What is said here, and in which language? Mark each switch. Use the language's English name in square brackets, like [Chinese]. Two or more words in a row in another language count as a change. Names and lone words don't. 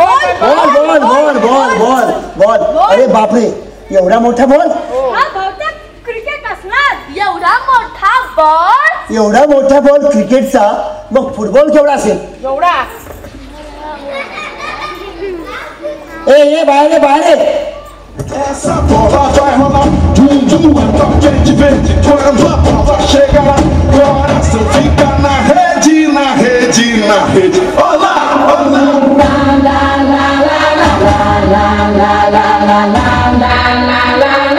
[Marathi] बॉल बॉल बॉल बॉल बॉल बॉल. अरे बापरे एवढा मोठा बॉल. हा बहुतेक क्रिकेट असणार. एवढा मोठा बॉल. एवढा मोठा बॉल क्रिकेटचा मग फुटबॉल केवढा असेल? एवढा. ए बाहेर बाहेर. [Portuguese] Essa bola vai rolar, dum dum, é toque de verde, quando a bola chega lá, coração fica na rede, na rede, na rede. Olá, olá. La la la la la la la la la la la la